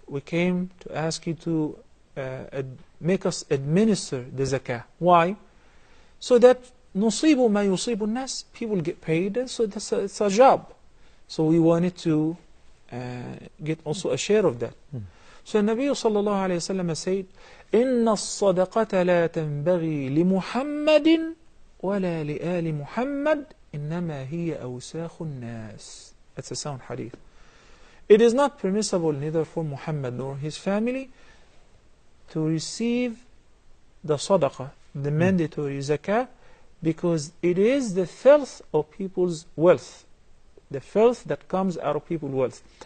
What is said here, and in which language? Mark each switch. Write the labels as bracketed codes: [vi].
[en] We came to ask you to make us administer the zakah. Why? So that [ar] نصيب ما يصيب الناس, [en] people get paid, and so it's a job. So we wanted to get also a share of that. So Nabi sallallahu alayhi wa sallam said, [ar] إن الصدقة لا تنبغي لمحمد ولا لآل محمد إنما هي أوساخ الناس. [en] That's a sound hadith. It is not permissible neither for Muhammad nor his family to receive the sadaqah, the mandatory zakah, because it is the filth of people's wealth, the filth that comes out of people's wealth.